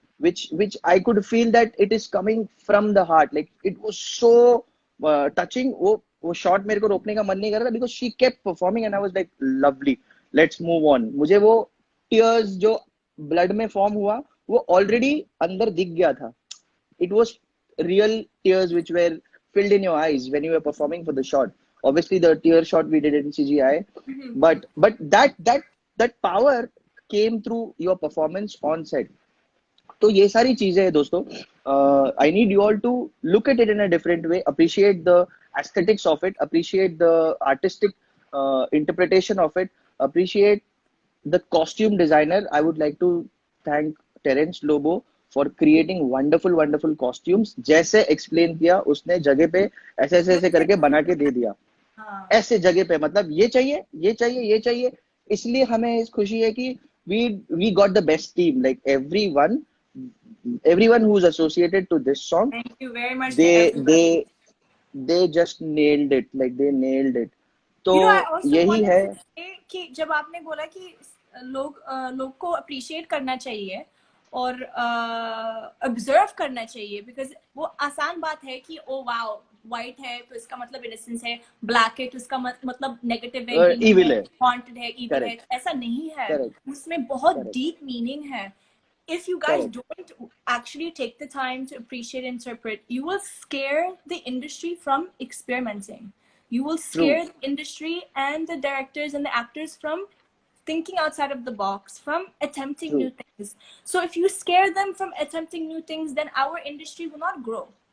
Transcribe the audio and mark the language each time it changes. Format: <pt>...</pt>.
<en>which I could feel that it is coming from the heart like it was so touching</en> <hi>वो shot मेरे को रोकने का मन नहीं कर रहा था</hi> <en>because she kept performing and I was like lovely let's move on</en> <hi>मुझे वो tears जो blood में form हुआ वो already अंदर दिख गया था.</hi> <en>It was real tears which were filled in your eyes when you were performing for the shot. Obviously, the tear shot we did in CGI, but that power came through your performance on set.</en> <hi>तो ये सारी चीजें हैं दोस्तों.</hi> <en>I need you all to look at it in a different way, appreciate the aesthetics of it, appreciate the artistic interpretation of it, appreciate the costume designer. I would like to thank Terence Lobo for creating wonderful costumes.</en> <hi>जैसे explain किया उसने जगह पे ऐसे करके बना के दे दिया. ऐसे जगह पे मतलब ये चाहिए ये चाहिए ये चाहिए. इसलिए हमें इस खुशी है कि</hi> <en>we got the best team. Like everyone who's associated to this song, Thank you very much to everybody. they just nailed it. Like they nailed it. तो You know, I also</en> <hi>यही</hi> <en>wanted</en> <hi>है. to say कि जब आपने बोला कि लोग को अप्रिशिएट करना चाहिए और ऑब्जर्व करना चाहिए, बिकॉज वो आसान बात है कि ओ वाओ व्हाइट है तो इसका मतलब इनोसेंस है, ब्लैक है तो इसका मतलब नेगेटिव है, evil है, हॉन्टेड है, इविल है. ऐसा नहीं है. उसमें बहुत डीप मीनिंग है.</hi> <en>If you guys don't actually take the time to appreciate and interpret, you will scare the industry from experimenting. You will scare the industry and the directors and the actors from thinking outside of the box, from attempting new things. So if you scare them from attempting new things, then our industry will not grow.</en>